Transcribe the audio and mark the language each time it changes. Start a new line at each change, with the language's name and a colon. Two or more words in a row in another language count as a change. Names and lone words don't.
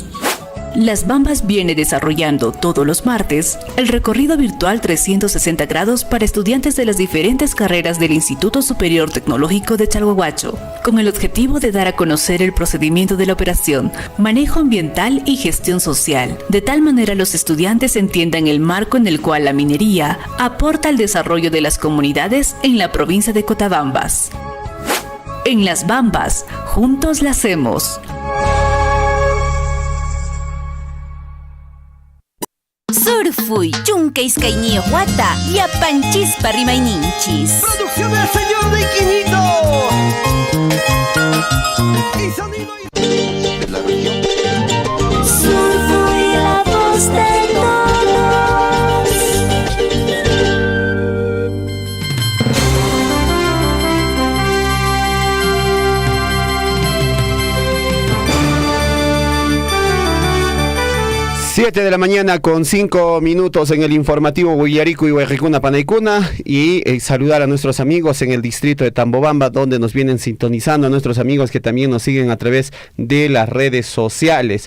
Spanish: Las Bambas viene desarrollando todos los martes el recorrido virtual 360 grados para estudiantes de las diferentes carreras del Instituto Superior Tecnológico de Chalhuahuacho, con el objetivo de dar a conocer el procedimiento de la operación, manejo ambiental y gestión social. De tal manera los estudiantes entiendan el marco en el cual la minería aporta al desarrollo de las comunidades en la provincia de Cotabambas. En Las Bambas, juntos la hacemos.
Quechua: Surfuy, chunka iskayniyuq wata, yapanchispa rimayninchis.
Spanish: Producción del señor de Quinito. Y sonido de la región. Surfuy, la voz de todos. 7 de la mañana con 5 minutos en el informativo Huillarico y
Quechua: Huejicuna Panaicuna
Spanish: y saludar a nuestros amigos en el distrito de Tambobamba donde nos vienen sintonizando, a nuestros amigos que también nos siguen a través de las redes sociales.